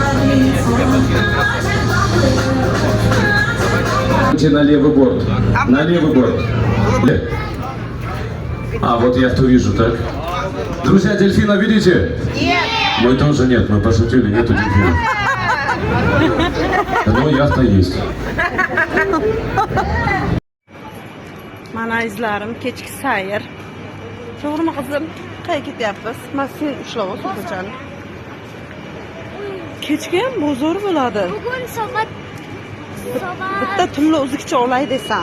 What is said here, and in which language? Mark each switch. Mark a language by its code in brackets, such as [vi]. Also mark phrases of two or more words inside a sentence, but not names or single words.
[ru] На левый борт. На левый борт. А, вот я то вижу, так? Друзья, дельфина видите? Нет. Мы тоже нет, мы пошутили, нету дельфина. Но яхта есть. [uz] Mana izlarim, kechki sayr. To'g'rimi qizim? Qayerga ketyapmiz? Men seni ushlab o'tirdim. Kechga ham bozor bo'ladi. Bugun soat Bitta tunni o'zikcha olay desam,